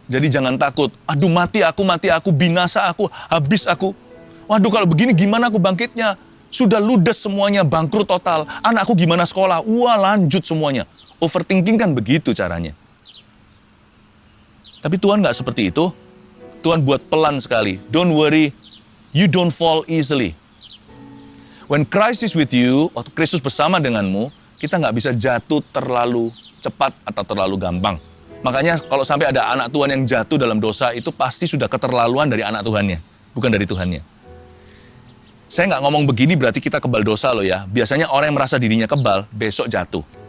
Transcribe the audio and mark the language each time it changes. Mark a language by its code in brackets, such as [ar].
[id] Jadi jangan takut, aduh mati aku, binasa aku, habis aku. Waduh kalau begini gimana aku bangkitnya? Sudah ludes semuanya, bangkrut total. Anakku gimana sekolah? Wah lanjut semuanya. Overthinking kan begitu caranya. Tapi Tuhan nggak seperti itu. Tuhan buat pelan sekali. [en] Don't worry, you don't fall easily. When Christ is with you, [id] waktu Kristus bersama denganmu, kita nggak bisa jatuh terlalu cepat atau terlalu gampang. Makanya kalau sampai ada anak Tuhan yang jatuh dalam dosa, itu pasti sudah keterlaluan dari anak Tuhannya, bukan dari Tuhannya. Saya nggak ngomong begini berarti kita kebal dosa loh ya. Biasanya orang yang merasa dirinya kebal, besok jatuh.